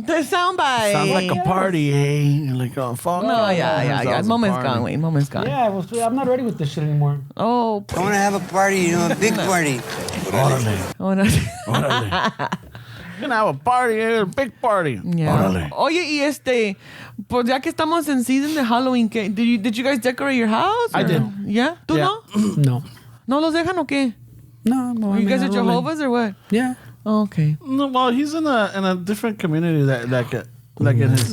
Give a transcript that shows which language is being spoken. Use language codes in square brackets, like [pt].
[en] The soundbite. Sounds like a party, eh? You're like, oh, fuck. No, yeah. Sounds a Moment's party. gone, wait. Moment's gone. Yeah, I'm not ready with this shit anymore. Oh, I want to have a party, you know, a big party. oh no. We're gonna have a party, a big party. Yeah. [es] Órale. Oye, y pues ya que estamos en season de Halloween, ¿qué? [en] Did you guys decorate your house? I or- did. Yeah? [es] ¿Tú [en] Yeah. [es] no? No. ¿No los dejan o qué? No, [en] You guys are Jehovah's or what? Yeah. Oh, okay. No, well, he's in a different community that like in his